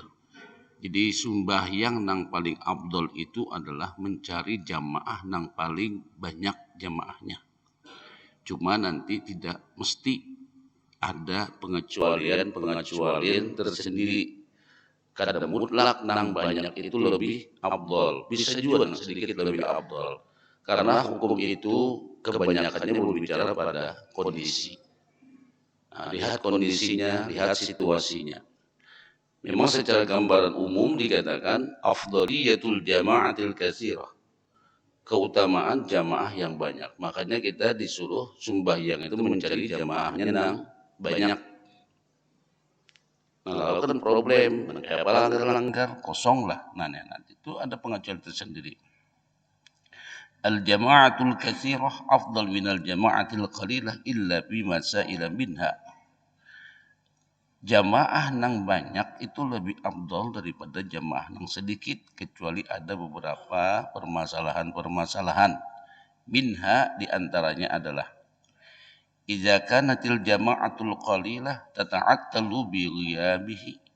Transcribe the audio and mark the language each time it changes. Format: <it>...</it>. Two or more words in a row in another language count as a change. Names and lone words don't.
<bjn>Jadi sembahyang nang paling afdal itu adalah mencari jamaah nang paling banyak jamaahnya.</bjn> <id>Cuma nanti tidak mesti ada pengecualian tersendiri.</id> <bjn>Kada mutlak nang banyak itu lebih afdal. Bisa juga nang sedikit lebih afdal.</bjn> <id>Karena hukum itu kebanyakannya berbicara pada kondisi. Nah, lihat kondisinya, lihat situasinya. Memang secara gambaran umum dikatakan</id> <ar>أفضلية الجماعة الكثيرة.</ar> <id>Keutamaan jamaah yang banyak. Makanya kita disuruh sembahyang itu mencari jamaahnya yang banyak. Nah, lalu kan problem, kayak langgar kosong lah. Nah, nanti itu ada pengajuan tersendiri.</id> <ar>الجماعة الكثيرة أفضل من الجماعة القليلة إلا بمسائل منها.</ar> <bjn>Jamaah nang banyak itu lebih afdal daripada jamaah nang sedikit kecuali ada beberapa permasalahan-permasalahan.</bjn> <ar>Minha</ar> <id>diantaranya adalah</id> <ar>إذا كانت الجماعة القليلة تتعطل بغيابه.</ar>